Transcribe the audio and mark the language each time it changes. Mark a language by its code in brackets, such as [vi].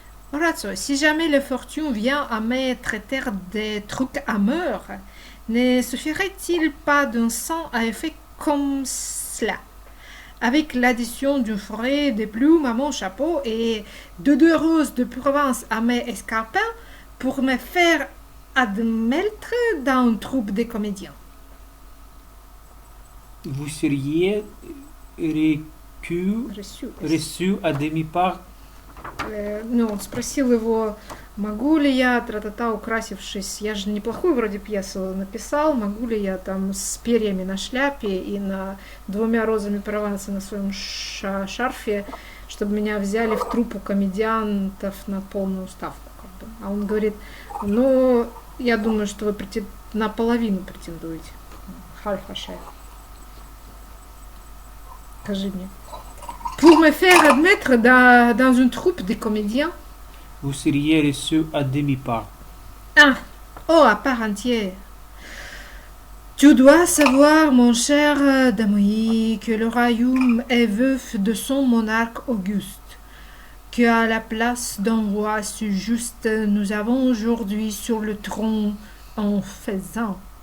[fr] Horatio, si jamais la fortune vient à me traiter des trucs amers, ne suffirait-il pas d'un sang à effet comme cela, avec l'addition d'une forêt de plumes à mon chapeau et de 2 roses de Provence à mes escarpins pour me faire admettre dans une troupe de comédiens? Vous seriez reçu à demi-part. [ru] Ну, он спросил его, могу ли я, тра-та-та, украсившись, я же неплохую вроде пьесу написал, могу ли я там с перьями на шляпе и 2 розами Прованса на своем шарфе, чтобы меня взяли в труппу комедиантов на полную ставку. Как бы. А он говорит, ну, я думаю, что вы наполовину претендуете. [en] Half-Share. [ru] Скажи мне. [fr] Pour me faire admettre dans une troupe de comédiens? Vous seriez reçu à demi-part. À part entière. Tu dois savoir, mon cher Damoï, que le royaume est veuf de son monarque auguste, que à la place d'un roi si juste, nous avons aujourd'hui sur le trône un faisan.